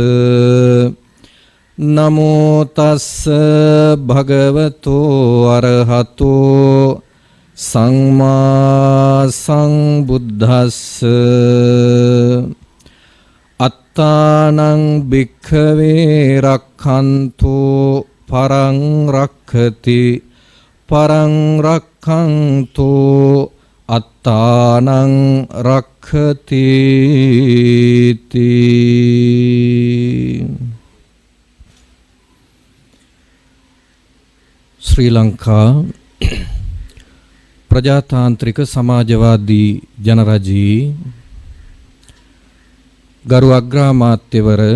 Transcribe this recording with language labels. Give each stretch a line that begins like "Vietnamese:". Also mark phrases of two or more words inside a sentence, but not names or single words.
Pali: නමෝ තස්ස භගවතෝ අරහතෝ සම්මා සම්බුද්දස්ස. අත්තානං භික්ඛවේ රක්ඛන්තෝ පරං රක්ඛති පරං රක්ඛන්තෝ අත්තානං රක්ඛති තී.
Sinhala: ශ්‍රී ලංකා ප්‍රජාතාන්ත්‍රික සමාජවාදී ජනරජී ගරු අග්‍රාමාත්‍යවර